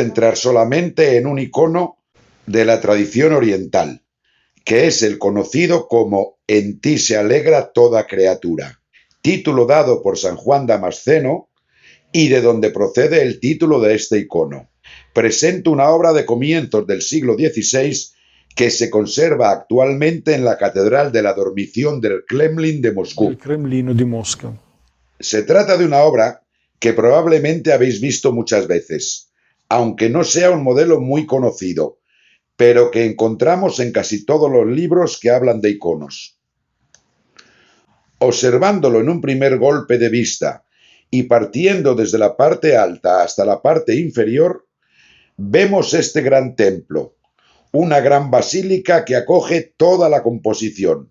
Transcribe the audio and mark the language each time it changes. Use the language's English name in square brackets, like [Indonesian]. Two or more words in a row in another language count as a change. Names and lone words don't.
[Spanish] centrar solamente en un icono de la tradición oriental, que es el conocido como En ti se alegra toda criatura, título dado por San Juan Damasceno y de donde procede el título de este icono. Presenta una obra de comienzos del siglo XVI que se conserva actualmente en la Catedral de la Dormición del Kremlin de del Moscú. [Italian] Cremlino di Mosca. [Spanish] Se trata de una obra que probablemente habéis visto muchas veces, aunque no sea un modelo muy conocido, pero que encontramos en casi todos los libros que hablan de iconos. Observándolo en un primer golpe de vista y partiendo desde la parte alta hasta la parte inferior, vemos este gran templo, una gran basílica que acoge toda la composición.